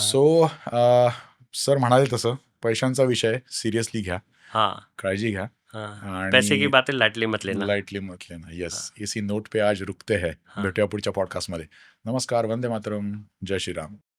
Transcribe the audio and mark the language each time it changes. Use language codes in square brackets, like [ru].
[mr] So sir म्हणाले तसं पैशांचा विषय सिरियसली घ्या, हां. काळजी घ्या. हां. [hi] पैसे की बातें लाइटली मत लेना. लाइटली मत लेना. येस, इसी नोट पे आज रुकते हैं. हां. [mr] भेटूया पुढच्या पॉडकास्टमध्ये. नमस्कार, वंदे मातरम, जय श्रीराम.